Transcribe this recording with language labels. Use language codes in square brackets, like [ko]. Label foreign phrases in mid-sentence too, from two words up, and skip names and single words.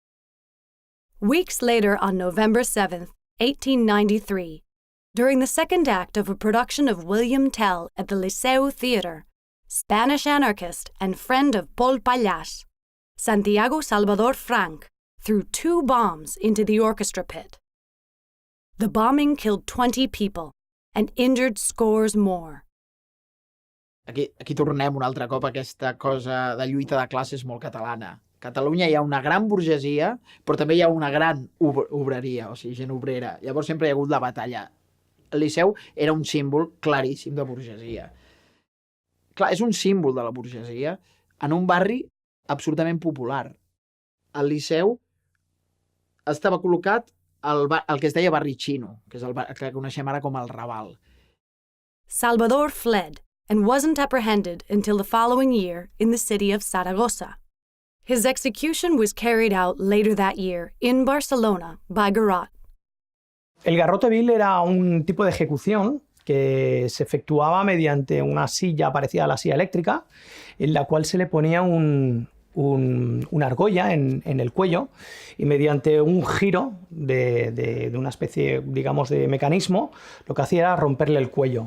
[en] Weeks later, on November 7, 1893, during the second act of a production of William Tell at the Liceu Theatre, Spanish anarchist and friend of Pol Pallàs, Santiago Salvador Frank, threw 2 bombs into the orchestra pit. The bombing killed 20 people and injured scores more. [ca] Aquí tornem un altre cop a aquesta cosa de lluita de classes molt catalana. A Catalunya hi ha una gran burgesia, però també hi ha una gran obreria, o sigui, gent obrera. Llavors sempre hi ha hagut la batalla. El Liceu era un símbol claríssim de burgesia. Clar, és un símbol de la burgesia en un barri absolutament popular. El Liceu estava col·locat al que es deia barri xino, que és el que coneixem ara com el Raval. [en] Salvador fled and wasn't apprehended until the following year in the city of Saragossa. His execution was carried out later that year in Barcelona by garrote. [es] El garrote vil era un tipo de ejecución que se efectuaba mediante una silla parecida a la silla eléctrica, en la cual se le ponía una argolla en el cuello y mediante un giro de una especie, digamos, de mecanismo, lo que hacía era romperle el cuello.